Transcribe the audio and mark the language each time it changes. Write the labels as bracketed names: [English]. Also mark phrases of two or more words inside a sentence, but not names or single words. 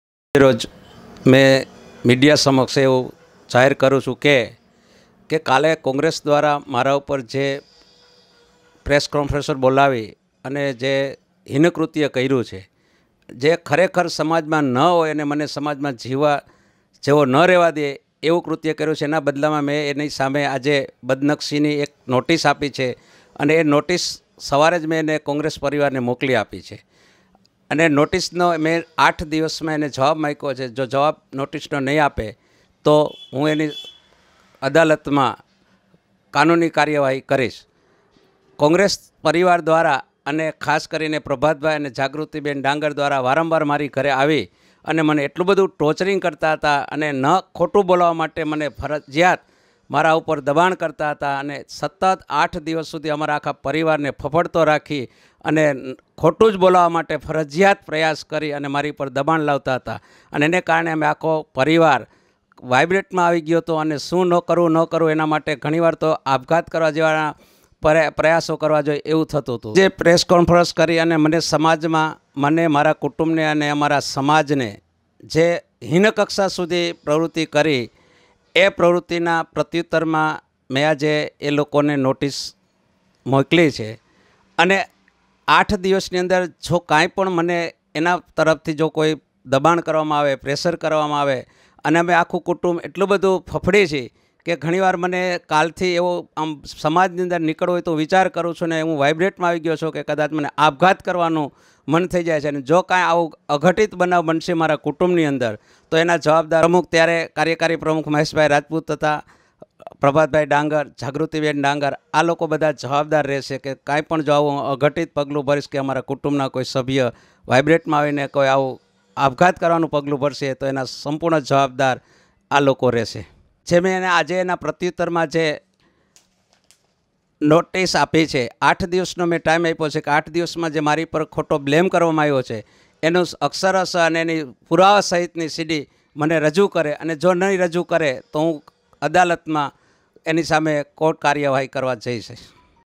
[Gujarati] રોજ મેં મીડિયા સમક્ષ એવં જાહેર કરું છું કે કાલે કોંગ્રેસ દ્વારા મારા પર જે [English] press conference [Gujarati] બોલાવી અને જે હીનકૃત્ય કર્યું છે, જે ખરેખર સમાજ માં ન હોય અને મને સમાજ માં જીવા જેવો ન રહેવા દે એવું કૃત્ય કર્યું છે। એના બદલામાં મેં એની સામે આજે બદનક્ષીની એક નોટિસ આપી છે અને એ નોટિસ સવારે જ મેં એને કોંગ્રેસ પરિવાર ને મોકલી આપી છે અને નોટિસનો મેં 8 દિવસ માં એને જવાબ માંગ્યો છે। જો જવાબ નોટિસનો નહીં આપે તો હું એની અદાલત માં કાનૂની કાર્યવાહી કરીશ। કોંગ્રેસ પરિવાર દ્વારા અને ખાસ કરીને પ્રભાતભાઈ અને જાગૃતિબેન ડાંગર દ્વારા વારંવાર મારી ઘરે આવી અને મને એટલું બધું ટોર્ચરિંગ કરતા હતા અને ન ખોટું બોલવા માટે મને ફરજિયાત મારા ઉપર દબાણ કરતા હતા અને સતત 8 દિવસ સુધી અમારા આખા પરિવારને ફફડતો રાખી અને ખોટું જ બોલવા માટે ફરજિયાત પ્રયાસ કરી અને મારી પર દબાણ લાવતા હતા અને એને કારણે અમે આખો પરિવાર વાઇબ્રેટમાં આવી ગયો હતો અને શું ન કરું એના માટે ઘણીવાર તો આપઘાત કરવા જેવા પ્રયાસો કરવા જોઈએ એવું થતું હતું। જે [English] press conference [Gujarati] કરી અને મને સમાજમાં મને મારા કુટુંબને અને અમારા સમાજને જે હીન કક્ષા સુધી પ્રવૃત્તિ કરી એ પ્રવૃત્તિના પ્રત્યુત્તરમાં મેં આજે એ લોકોને નોટિસ મોકલી છે અને 8 દિવસની અંદર જો કાંઈ પણ મને એના તરફથી જો કોઈ દબાણ કરવામાં આવે, પ્રેશર કરવામાં આવે અને અમે આખું કુટુંબ એટલું બધું ફફડી છે કે ઘણીવાર મને કાલથી એવો આમ સમાજની અંદર નીકળવો હોય તો વિચાર કરું છું ને હું વાઇબ્રેટમાં આવી ગયો છું કે કદાચ મને આપઘાત કરવાનું મન થઈ જાય છે અને જો કાંઈ આવું અઘટિત બનાવ બનશે મારા કુટુંબની અંદર તો એના જવાબદાર પ્રમુખ ત્યારે કાર્યકારી પ્રમુખ મહેશભાઈ રાજપૂત તથા પ્રભાતભાઈ ડાંગર, જાગૃતિબેન ડાંગર આ લોકો બધા જવાબદાર રહેશે કે કાંઈ પણ જો આવું અઘટિત પગલું ભરીશ કે અમારા કુટુંબના કોઈ સભ્ય વાઇબ્રેટમાં આવીને કોઈ આવું આપઘાત કરવાનું પગલું ભરશે તો એના સંપૂર્ણ જવાબદાર આ લોકો રહેશે। જે મેં આજ એના પ્રત્યુત્તરમાં જે નોટિસ આપી છે 8 દિવસનો મેં ટાઇમ આપ્યો છે કે 8 દિવસમાં જે મારી પર ખોટો બ્લેમ કરવામાં આવ્યો છે એનું અક્ષરશ અને એની પુરાવા સહિતની સીડી મને રજૂ કરે અને જો નહીં રજૂ કરે તો હું અદાલતમાં એની સામે કોર્ટ કાર્યવાહી કરવા જઈશ।